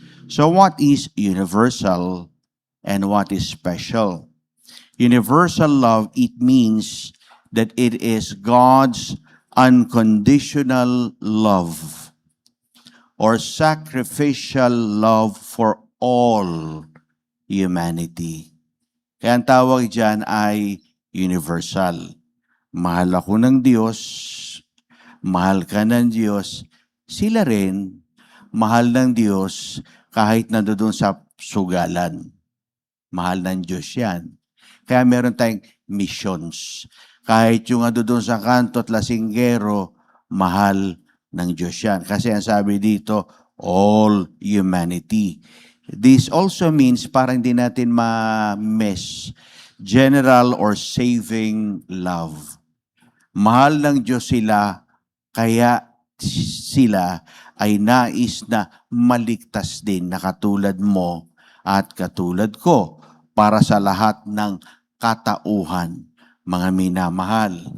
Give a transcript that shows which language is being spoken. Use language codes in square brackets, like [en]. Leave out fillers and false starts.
[en] So what is universal and what is special? Universal love, it means that it is God's unconditional love or sacrificial love for all humanity. [tl] Kaya ang tawag dyan ay universal. Mahal ako ng Diyos, mahal ka ng Diyos, sila rin mahal ng Diyos kahit nandoon sa sugalan. Mahal ng Diyos yan. Kaya meron tayong missions. Kahit yung doon sa kanto at lasinggero, mahal ng Diyos yan. Kasi ang sabi dito, [en] all humanity. This also means, [tl] parang hindi natin ma-miss, [en] general or saving love. [tl] Mahal ng Diyos sila, kaya sila ay nais na maligtas din na katulad mo at katulad ko para sa lahat ng katauhan, mga minamahal.